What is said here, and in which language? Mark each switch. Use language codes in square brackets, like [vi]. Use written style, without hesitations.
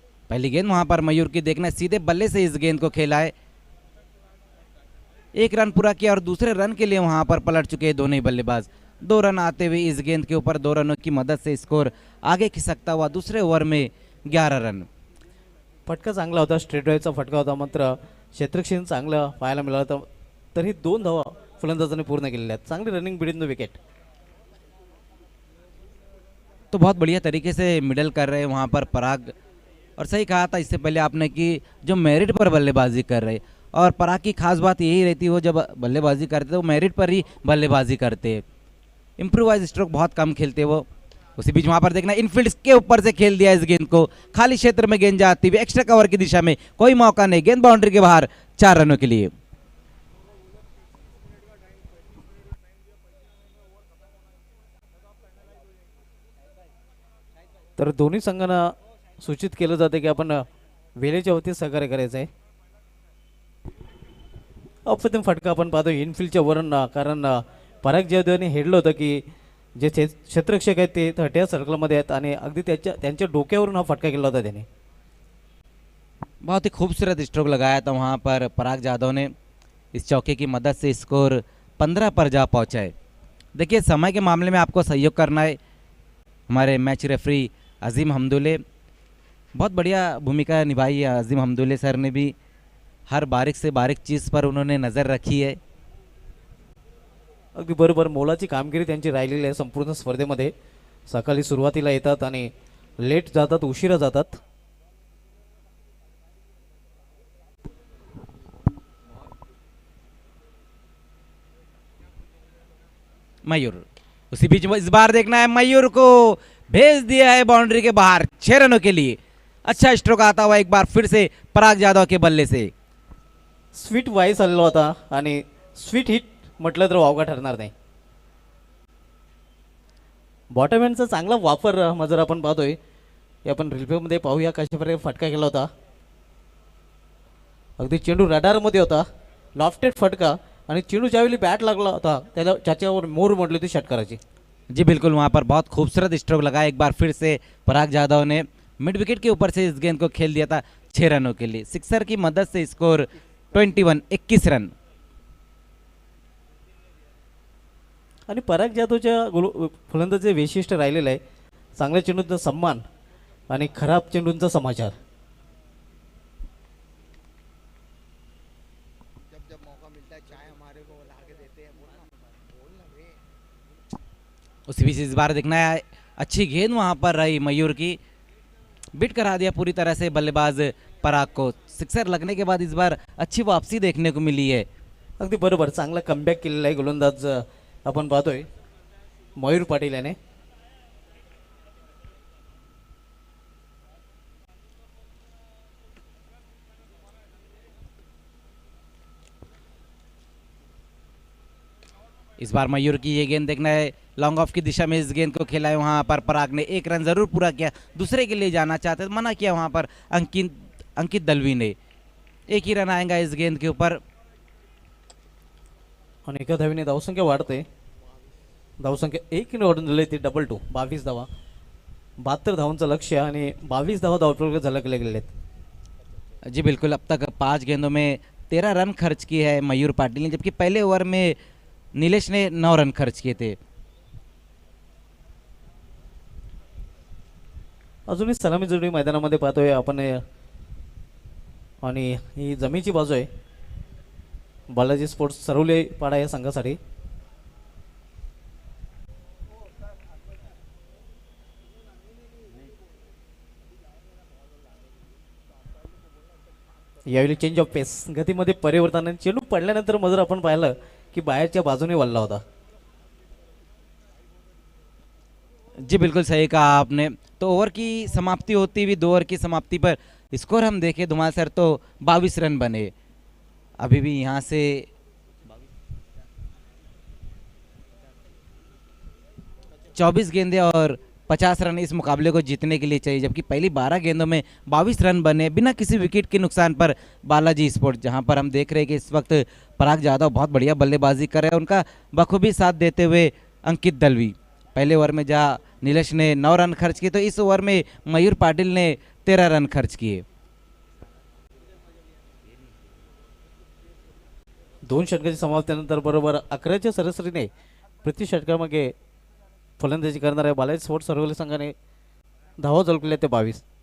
[hi] पहली गेंद वहां पर मयूर की देखना, सीधे बल्ले से इस गेंद को खेला है, 1 रन पूरा किया और दूसरे रन के लिए वहां पर पलट चुके हैं दोनों ही बल्लेबाज। 2 रन आते हुए इस गेंद के ऊपर 2 रनों की मदद से स्कोर आगे खिसकता हुआ दूसरे ओवर में 11 रन। [mr] फटका चांगला होता, स्ट्रेट ड्राईव्हचा फटका होता, मात्र क्षेत्रक्षण चांगलं पाहायला मिळालं होतं, तरी 2 धावा फलंदाजांनी पूर्ण केलेल्या आहेत। चांगली रनिंग बिटवीन द विकेट, [hi] तो बहुत बढ़िया तरीके से मिडल कर रहे हैं वहाँ पर पराग। और सही कहा था इससे पहले आपने कि जो मेरिट पर बल्लेबाजी कर रहे, और पराग की खास बात यही रहती है वो जब बल्लेबाजी करते वो मेरिट पर ही बल्लेबाजी करते, इम्प्रोवाइज स्ट्रोक बहुत कम खेलते वो। उसी बीच वहाँ पर देखना इनफील्ड के ऊपर से खेल दिया इस गेंद को, खाली क्षेत्र में गेंद जाती हुई एक्स्ट्रा कवर की दिशा में, कोई मौका नहीं, गेंद बाउंड्री के बाहर 4 रनों के लिए। [mr] तर दोन्ही संघांना सूचित केलं जाते की आपण वेळेच्या वरती सहकार्य करायचं आहे। अप्रतिम फटका आपण पाहतो इनफिल्डच्या वरून, कारण पराग जाधवने हेडलं होतं की जे क्षेत्ररक्षक आहेत ते 30 सर्कलमध्ये आहेत आणि अगदी त्यांच्या डोक्यावरून हा फटका केला होता त्याने। [hi] बहुत ही खूबसूरत स्ट्रोक लगाया था वहाँ पर पराग जाधव ने, इस चौके की मदद से स्कोर 15 पर जा पहुँचा है। देखिए समय के मामले में आपको सहयोग करना है, हमारे मैच रेफरी अजीम हमदुल्ले, बहुत बढ़िया भूमिका निभाई है अजीम हमदुल्ले सर ने भी, हर बारीक से बारीक चीज़ पर उन्होंने नज़र रखी है। [mr] अगदी बरोबर मोलाची कामगिरी त्यांची राहिलेली आहे संपूर्ण स्पर्धेमध्ये। सकाळी सुरुवातीला येतात आणि लेट जातात, उशिरा जातात। [hi] मयूर, उसी बीच में इस बार देखना है मयूर को भेज दिया है बाउंड्री के बाहर 6 रनों के लिए। अच्छा स्ट्रोक आता हुआ एक बार फिर से पराग जाधव के बल्ले से। [mr] स्वीट वाईस आलेला होता आणि स्वीट हिट म्हटलं तर वावगा ठरणार नाही। बॉटमहॅनचा चांगला वापर जर आपण पाहतोय, हे आपण रिप्लेमध्ये पाहूया कशा प्रकारे फटका केला होता। अगदी चेंडू रडारमध्ये होता, लॉफ्टेड फटका, आणि चेंडू ज्यावेळी बॅट लागला होता त्याला त्याच्यावर मोर म्हटली होती षटकाराची। [hi] जी बिल्कुल, वहाँ पर बहुत खूबसूरत स्ट्रोक लगाया एक बार फिर से पराग जाधव ने, मिड विकेट के ऊपर से इस गेंद को खेल दिया था 6 रनों के लिए। सिक्सर की मदद से स्कोर 21 रन। [mr] आणि पराग जाधवच्या फलंदाजीचे वैशिष्ट्य राहिलेलं आहे चांगल्या चेंडूंचा सन्मान आणि खराब चेंडूंचा समाचार। [hi] उसी बीच इस बार देखना है अच्छी गेंद वहाँ पर रही मयूर की, बिट करा दिया पूरी तरह से बल्लेबाज पराग को। सिक्सर लगने के बाद इस बार अच्छी वापसी देखने को मिली है। [mr] अगदी बरोबर, चांगला कमबॅक केलेला आहे गोलंदाज आपण पाहतोय मयूर पाटील याने। [hi] इस बार मयूर की ये गेंद देखना है, लॉन्ग ऑफ की दिशा में इस गेंद को खेला है वहाँ पर पराग ने, 1 रन जरूर पूरा किया, दूसरे के लिए जाना चाहते मना किया वहाँ पर अंकित दलवी ने। 1 ही रन आएगा इस गेंद के ऊपर। [mr] आणि एका धावीने धावसंख्या वाढते, धावसंख्या 1 वाढून दिली ती 2-2, 22 धावा, 72 धावांचं लक्ष्य आणि 22 धावा धावफलक झलकले गेले आहेत। [hi] जी बिल्कुल, अब तक 5 गेंदों में 13 रन खर्च किए हैं मयूर पाटिल ने, जबकि पहले ओवर में नीलेश ने 9 रन खर्च किए थे। [mr] अजूनही सलामी जोडी मैदानामध्ये पाहतोय आपण, आणि ही जमीची बाजू आहे बालाजी स्पोर्ट्स सरवली पाडा या संघासाठी। यावेळी चेंज ऑफ पेस, गतीमध्ये परिवर्तन आणि चेंडू पडल्यानंतर मजर आपण पाहिलं की बाहेरच्या बाजूने वळला होता. [hi] जी बिल्कुल सही कहा आपने. तो ओवर की समाप्ति होती हुई 2 ओवर की समाप्ति पर स्कोर हम देखें धुमाल सर तो 22 रन बने. अभी भी यहाँ से 24 गेंदें और 50 रन इस मुकाबले को जीतने के लिए चाहिए, जबकि पहली 12 गेंदों में 22 रन बने बिना किसी विकेट के नुकसान पर बालाजी स्पोर्ट्स, जहां पर हम देख रहे हैं कि इस वक्त पराग जाधव बहुत बढ़िया बल्लेबाजी कर रहे हैं. उनका बखूबी साथ देते हुए अंकित दलवी. पहले ओवर में जहां नीलेश ने 9 रन खर्च किए तो इस ओवर में मयूर पाटिल ने 13 रन खर्च किए. [mr] 2 षटकांची समाप्तीनंतर बरोबर 11च्या सरासरीने प्रति षटकामागे फलंदाजी करणाऱ्या बालाजी स्पोर्ट्स सर्वोली संघाने धावा झळकल्या ते 22.